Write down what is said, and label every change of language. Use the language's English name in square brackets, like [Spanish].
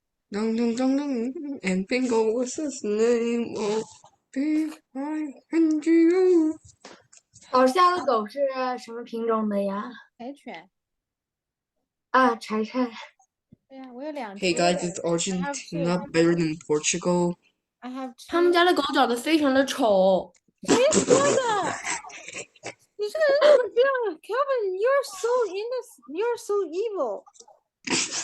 [English] Dun, dun, dun, dun, and Bingo was his name. Oh, B-I-N-G-O. [Chinese] 老师家的狗是什么品种的呀？柴犬。啊，柴柴。对呀，我有2只。 [English] Hey guys, is Argentina better than Portugal? I have [Chinese] 他们 [English] two. [Chinese] 家的狗长得非常的丑。谁说的？你这个人怎么这样？ [English] Kevin, you're so innocent. You're so evil.